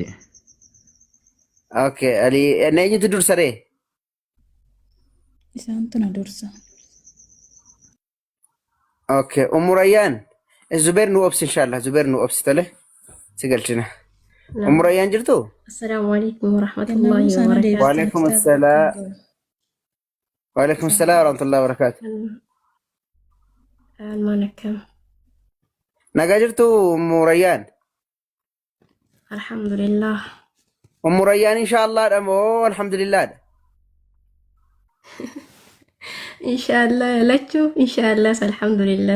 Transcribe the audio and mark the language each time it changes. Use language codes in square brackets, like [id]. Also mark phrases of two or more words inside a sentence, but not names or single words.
[om] Okay, Ali eenyutu dursa ree? Isaantu na dursa. Okay, Umurayyaan. Zubair nu obsi inshallah, Zubair nu obsi tole. Sigalchina. Umurayyaan jirtu? [ar] السلام عليكم ورحمة الله وبركاته. وعليكم السلام. وعليكم السلام ورحمة الله وبركاته. Almanakam. [om] Nagaa jirtu Umurayyaan? [ar] Alhamdulillah. [om] Umurayyaan inshallah dha moo alhamdulillah dha? Inshallah lachu inshallah alhamdulillah.